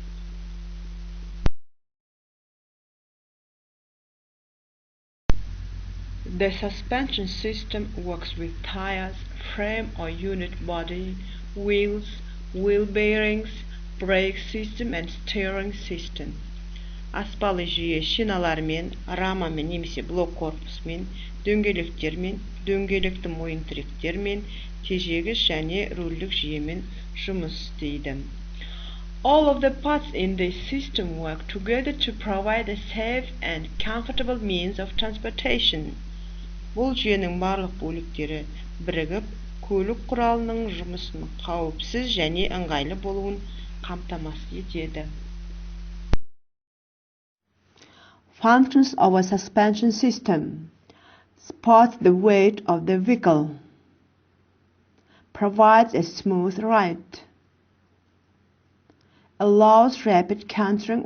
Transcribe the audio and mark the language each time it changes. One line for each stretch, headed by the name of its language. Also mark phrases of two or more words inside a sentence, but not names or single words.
English: The suspension system works with tires, frame or unit body, wheels, wheel bearings, brake system and steering system.
Kazakh: Аспалы жүйе шиналармен, рамамен немесе блок корпусымен, дөңгелектермен, дөңгелекті мойын тіректермен, тежегіш және рульдік жүйемен жұмыс істейді.
English: All of the parts in this system work together to provide a safe and comfortable means of transportation.
Kazakh: Бұл жүйенің барлық бөліктері бірігіп, көлік құралының жұмысын қауіпсіз және ыңғайлы болуын қамтамасыз етеді.
English: Functions of a suspension system: supports the weight of the vehicle, provides a smooth ride, allows rapid cantering